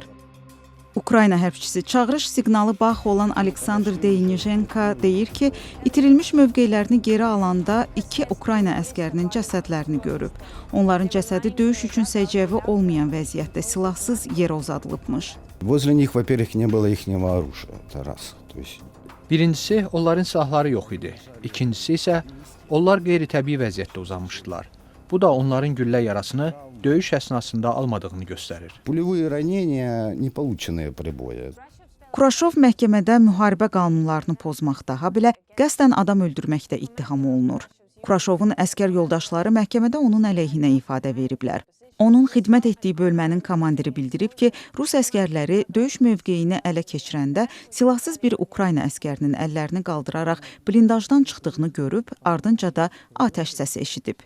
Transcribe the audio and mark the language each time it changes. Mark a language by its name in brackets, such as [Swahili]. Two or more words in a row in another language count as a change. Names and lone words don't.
[Azerbaijani] Ukrayna hərbçisi çağırış siqnalı baxı olan Aleksandr Deynijenko deyir ki, itirilmiş mövqelərini geri alanda 2 Ukrayna əskərinin cəsədlərini görüb. Onların cəsədi döyüş üçün səciyyəvi olmayan vəziyyətdə silahsız yerə uzadılıbmış. [Russian] Возле них, во-первых, не было ихнего оружия. Это раз. [Azerbaijani] Birincisi, onların silahları yox idi. İkincisi isə, onlar qeyri-təbii vəziyyətdə uzanmışdılar. Bu da onların güllə yarasını döyüş əsnasında almadığını göstərir. [Russian] Пулевые ранения, не полученные при бою. [Azerbaijani] Kuraşov məhkəmədə müharibə qanunlarını pozmaqda, habelə qəsdən adam öldürməkdə ittiham olunur. Kuraşovun əskər yoldaşları məhkəmədə onun əleyhinə ifadə veriblər. Onun xidmət etdiyi bölmənin komandiri bildirib ki, Rus əskərləri döyüş mövqeyini ələ keçirəndə silahsız bir Ukrayna əskərinin əllərini qaldıraraq blindajdan çıxdığını görüb, ardınca da atəş səsi eşidib.